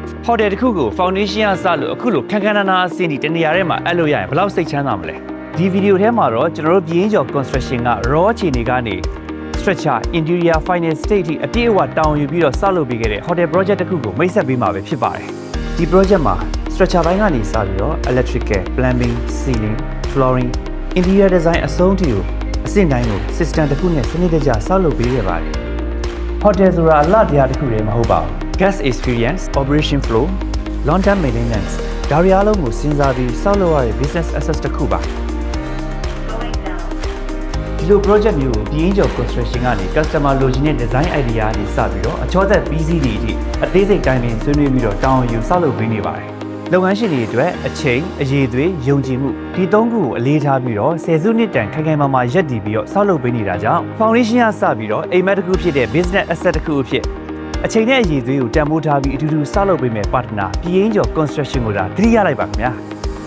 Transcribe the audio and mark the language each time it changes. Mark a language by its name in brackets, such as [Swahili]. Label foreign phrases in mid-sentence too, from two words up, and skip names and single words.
[Burmese] hotel တစ်ခုကို foundation ကစလို့အခုလိုခန်းခန်းနားနားအဆင့်ဒီတနေရာထဲမှာအဲ့လိုရရင်ဘယ်လောက်စိတ်ချမ်းသာမလဲဒီဗီဒီယိုထဲမှာတော့ကျွန်တော်တို့ပြင်းကျော် construction က raw အခြေအနေကနေ [English] structure interior final state [Burmese] အပြည့်အဝတောင်းယူပြီးတော့စလုပ်ပေးခဲ့တဲ့ [English] hotel project [Burmese] တစ်ခုကိုမိတ်ဆက်ပေးမှာပဲဖြစ်ပါတယ်ဒီ project မှာ structure ဘိုင်းကနေစပြီးတော့ [English] electrical plumbing ceiling flooring interior design [Burmese] အဆုံးထိကိုအဆင့်တိုင်းကို system တစ်ခုနဲ့စနစ်တကျဆောက်လုပ်ပေးခဲ့ပါတယ် hotel ဆိုတာအလှတရားတစ်ခုတည်းမဟုတ်ပါဘူး [English] guest experience operation flow long term maintenance [Burmese] ဒါတွေအားလုံးကိုစဉ်းစားပြီးဆောက်လုပ်ရတဲ့ [English] business assets [Burmese] တစ်ခုပါ ဒီလို project မျိုးကိုပြင်းကျော် construction ကနေ customer လိုချင်တဲ့ [English] design idea [Burmese] တွေစပြီးတော့အချောသက်ပြီးစီးတွေအထိအသေးစိတ်တိုင်းပင်ဆွေးနွေးပြီးတော့တောင်းယူဆောက်လုပ်ပေးနေပါတယ်လုပ်ငန်းရှင်တွေအတွက်အချိန်အရေးသွေးယုံကြည်မှုဒီသုံးခုကိုအလေးထားပြီးတော့ဆယ်စုနှစ်တန်ခိုင်ခိုင်မာမာရပ်တည်ပြီးတော့ဆောက်လုပ်ပေးနေတာကြောင့် foundation ကစပြီးတော့အိမ်မက်တစ်ခုဖြစ်တဲ့ [English] business asset [Burmese] တစ်ခုအဖြစ်အချိန်နဲ့အရေးသွေးကိုတန်ဖိုးထားပြီးအတူတူဆောက်လုပ်ပေးမယ် partner ပြင်းကျော် construction ကိုဒါသတိရလိုက်ပါခင်ဗျာ